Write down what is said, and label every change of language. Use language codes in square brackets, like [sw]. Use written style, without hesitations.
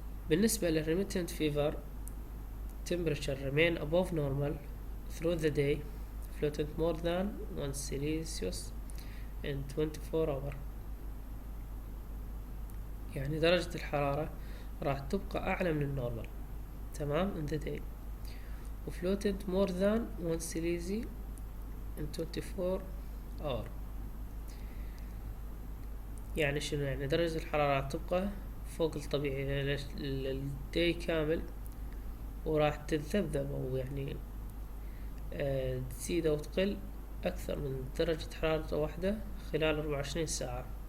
[en] بالنسبة للremittent fever temperature remain above normal through the day, floating more than 1 Celsius in 24 hours. [ar] يعني درجة الحرارة راح تبقى أعلى من النورمال. [en] تمام. in the day و floated more than 1 Celsius in 24 hours. [ar] يعني شنو؟ يعني درجة الحرارة راح تبقى فوق الطبيعي للدي كامل، وراح تتذبذب أو يعني تزيد أو تقل أكثر من درجة حرارة واحدة خلال 24 ساعة.